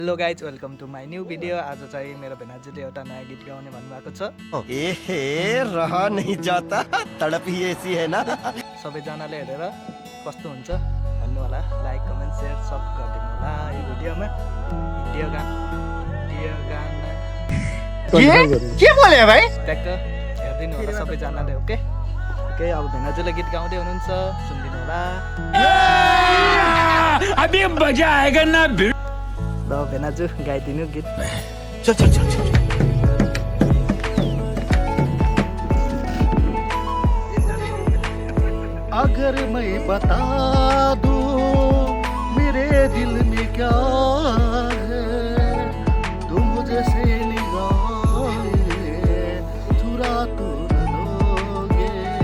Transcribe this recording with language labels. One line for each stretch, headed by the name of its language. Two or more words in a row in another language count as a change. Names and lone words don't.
English: hello guys welcome to my new video.
Nepali: आज चाहिँ मेरो भेनाजुले एउटा नयाँ गीत गाउने भन्नुभएको छ।
Hindi: रहा नहीं जाता तड़प ही ऐसी है ना।
Nepali: सबैजनाले हेरेर कस्तो हुन्छ भन्नु होला।
English: like comment share
Nepali: सब गरिदिनु होला यो भिडियोमा। के बोले भाइ? ट्याक्क हेरिदिनु होला सबैजनाले।
English: okay okay,
Nepali: अब भेनाजुले गीत गाउँदै हुनुहुन्छ, सुनिदिनु होला।
Hindi: अभी मजा आएगा ना।
Nepali: ल भेनाजु गाइदिनु गीत।
Hindi: चल चल चल चल। अगर मैं बता दूं मेरे दिल में क्या है, तुम जैसे निगाहें चुरा तो न लोगे।